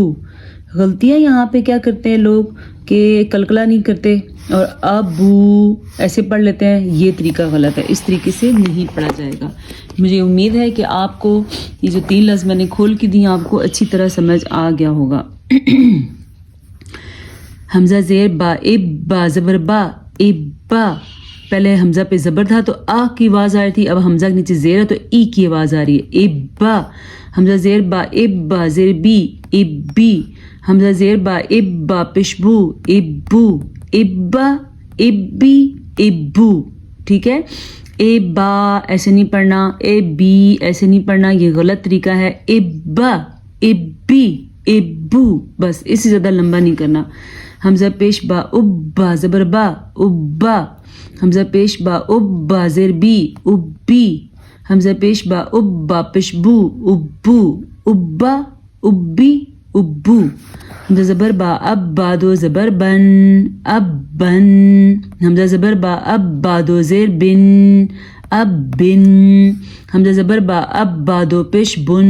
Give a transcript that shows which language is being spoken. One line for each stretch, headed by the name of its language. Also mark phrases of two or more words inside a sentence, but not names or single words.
Urdu: غلطیاں یہاں پہ کیا کرتے ہیں لوگ کہ قلقلہ نہیں کرتے اور ابو ایسے پڑھ لیتے ہیں، یہ طریقہ غلط ہے، اس طریقے سے نہیں پڑھا جائے گا۔ مجھے امید ہے کہ آپ کو یہ جو 3 لفظ میں نے کھول کے دی آپ کو اچھی طرح سمجھ آ گیا ہوگا۔ حمزہ زیر با، اب با زبر با، اب با۔ پہلے حمزہ پہ زبر تھا تو آ کی آواز آ رہی تھی، اب حمزہ کے نیچے زیر ہے تو ای کی آواز آ رہی ہے، اب با۔ حمزہ زیر با، اب با زیر بی، اب بی۔ حمزہ زیر با، اب با پشبو، اب بو، اب با، اب بی، اب بو، ٹھیک ہے؟ اے با ایسے نہیں پڑھنا، اے بی ایسے نہیں پڑھنا، یہ غلط طریقہ ہے۔ اب با، اب بی، اب بو، بس اس سے زیادہ لمبا نہیں کرنا۔ حمزہ پیش با، اب با زبر با، اب با۔ حمزہ پیش با، اب با زیر بی، اب بی۔ حمزہ پیش با، اب با پیش بو، اب بو، اب با، اب بی، اب بو۔ حمزہ زبر با، اب با دو زبر بن، اب بن۔ حمزہ زبر با، اب با دو زیر بن، اب بن. حمزہ زبر با اب با دو پیش بن.